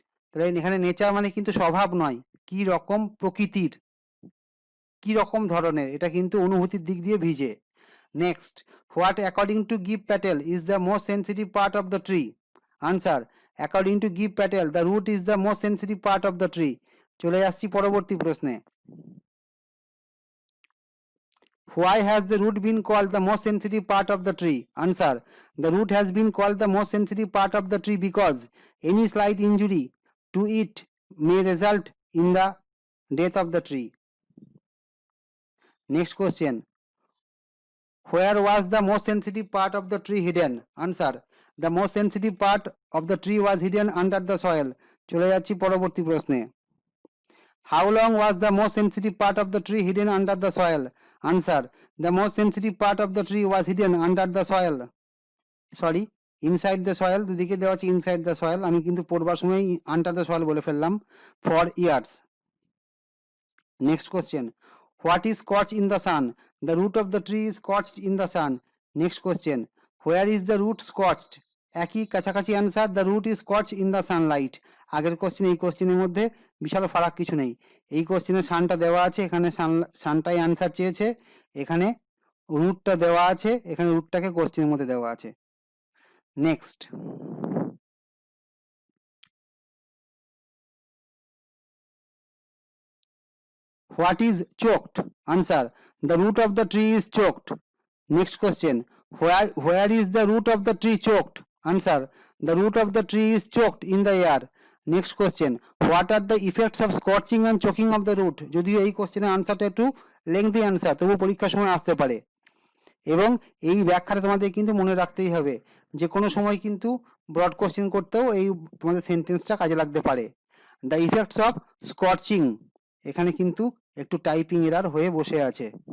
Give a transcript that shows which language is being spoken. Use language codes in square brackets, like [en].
[bn] তাহলে এখানে নেচার মানে কিন্তু স্বভাব নয়, কি রকম প্রকৃতির, কি রকম ধরনের, এটা কিন্তু অনুভূতির দিক দিয়ে ভিজে। [en] Next, what according to Gieve Patel is the most sensitive part of the tree? Answer, according to Gieve Patel the root is the most sensitive part of the tree. [bn] চলে আসছি পরবর্তী প্রশ্নে। [en] Why has the root been called the most sensitive part of the tree? Answer, the root has been called the most sensitive part of the tree because any slight injury to it may result in the death of the tree. Next question, where was the most sensitive part of the tree hidden? Answer, the most sensitive part of the tree was hidden under the soil. [bn] চলে যাচ্ছি পরবর্তী প্রশ্নে। [en] How long was the most sensitive part of the tree hidden under the soil? Answer, the most sensitive part of the tree was hidden under the soil. Sorry, inside the soil, [bn] দুদিকে দেওয়া আছে inside the soil, আমি কিন্তু পড়বার সময় under the soil বলে ফেললাম, [en] for years. Next question, what is scorched in the sun? The root of the tree is scorched in the sun. Next question, where is the root scorched? [bn] একই কাছাকাছি answer, [en] The root is scorched in the sunlight. [bn] আগের question এই কোশ্চেনের মধ্যে বিশাল ফারাক কিছু নেই, এই কোশ্চেনে সানটা দেওয়া আছে, এখানে সানটাই আনসার চেয়েছে, এখানে রুটটা দেওয়া আছে, এখানে রুটটাকে কোশ্চেনের মধ্যে দেওয়া আছে। [en] Next, what is choked? Answer, the root of the tree is choked. Next question, where is the root of the tree choked? Answer, the root of the tree is choked in the air. Next question, what are the effects of scorching and choking of the root? [bn] যদিও এই কোশ্চেনের আনসারটা একটু lengthy answer, তবু পরীক্ষার সময় আসতে পারে, এবং এই ব্যাখ্যাটা তোমাদের কিন্তু মনে রাখতেই হবে, যে কোনো সময় কিন্তু ব্রড কোশ্চেন করতেও এই তোমাদের সেন্টেন্সটা কাজে লাগতে পারে। [en] the effects of scorching, [bn] এখানে কিন্তু একটু টাইপিং এরার হয়ে বসে আছে।